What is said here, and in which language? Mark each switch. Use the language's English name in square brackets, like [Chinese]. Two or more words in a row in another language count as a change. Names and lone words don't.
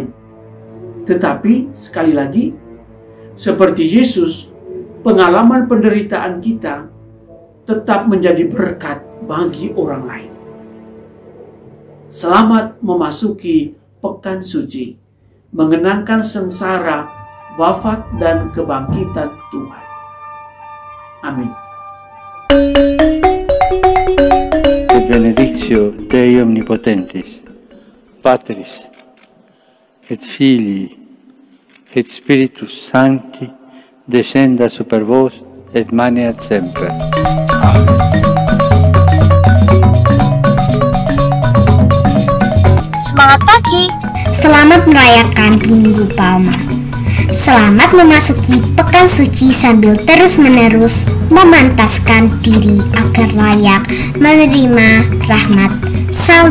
[Indonesian] Tetapi, sekali lagi, seperti Yesus, pengalaman penderitaan kita tetap menjadi berkat bagi orang lain. Selamat memasuki Pekan Suci, mengenangkan sengsara, wafat, dan kebangkitan Tuhan. Amin. [Latin] Et benedictio Dei Omnipotentis, Patris, et Filii, et Spiritus Sancti, descenda super vos, et maneat semper. [Indonesian] Amen. Semangat pagi. Selamat merayakan Minggu Palma. Selamat memasuki Pekan Suci sambil terus-menerus memantaskan diri agar layak menerima rahmat salibnya.